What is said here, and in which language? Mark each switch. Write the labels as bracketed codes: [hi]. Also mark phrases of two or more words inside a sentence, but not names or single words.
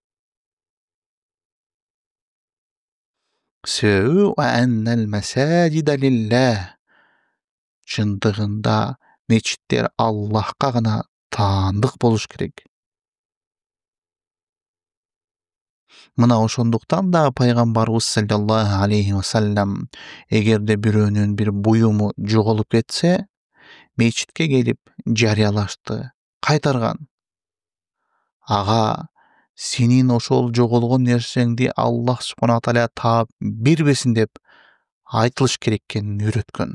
[ky] Себеби [ar] أن المساجد لله, [ky] чындыгында мечиттер Аллахка гана таандык болуш керек. Мына ошондуктан да пайгамбарыбыз [ar] صلى الله عليه وسلم [ky] эгерде бирөөнүн бир буюму жоголуп кетсе, мечитке келип жарыялашты, кайтарган. Ага сенин ошол жоголгон нерсеңди Аллах Субханаху Тааля таап бербесин деп айтылыш керек экенин үйрөткөн.